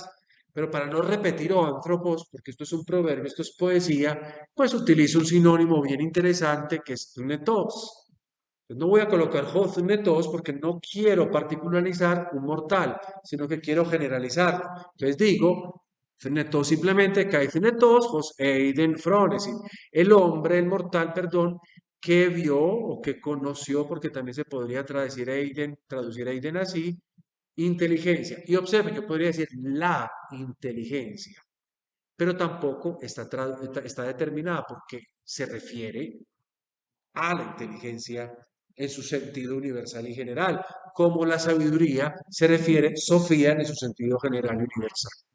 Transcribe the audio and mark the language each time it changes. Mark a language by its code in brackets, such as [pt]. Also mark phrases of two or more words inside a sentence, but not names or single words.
[es] Pero para no repetir [el] ὁ ἄνθρωπος, [es] porque esto es un proverbio, esto es poesía, pues utilizo un sinónimo bien interesante que es netos. No voy a colocar netos porque no quiero particularizar un mortal, sino que quiero generalizarlo. Entonces digo, netos simplemente netos, [el] ὃς εἶδεν φρόνησιν. [es] El hombre, el mortal, perdón, que vio o que conoció, porque también se podría traducir eiden así, inteligencia. Y observen, yo podría decir la inteligencia, pero tampoco está determinada porque se refiere a la inteligencia en su sentido universal y general, como la sabiduría se refiere, Sofía, en su sentido general y universal.